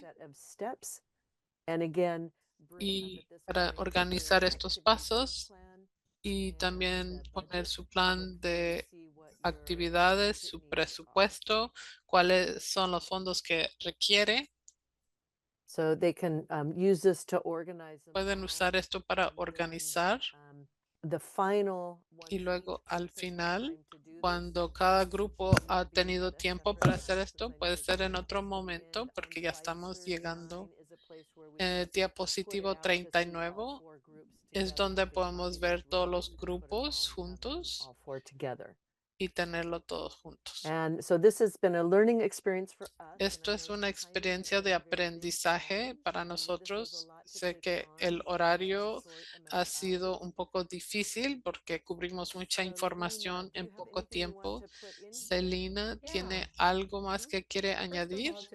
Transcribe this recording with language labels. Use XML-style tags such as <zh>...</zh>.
<en>set of steps, and again</en> <es>Y para organizar estos pasos y también poner su plan de actividades, su presupuesto, cuáles son los fondos que requiere.</es> <en>so they can use this to organize them</en> <es>Pueden usar esto para organizar</es> <en>the final</en> <es>y luego al final, cuando cada grupo ha tenido tiempo para hacer esto, puede ser en otro momento porque ya estamos llegando. Diapositivo 39 es donde podemos ver todos los grupos juntos</es> <en>all four together.</en> <es>y tenerlo todos juntos.</es> <en>And so this has been a learning experience for us.</en> <es>Esto es una experiencia de aprendizaje para nosotros. Sé que el horario ha sido un poco difícil porque cubrimos mucha información en poco tiempo. Celina, ¿tiene algo más que quiere añadir?</es>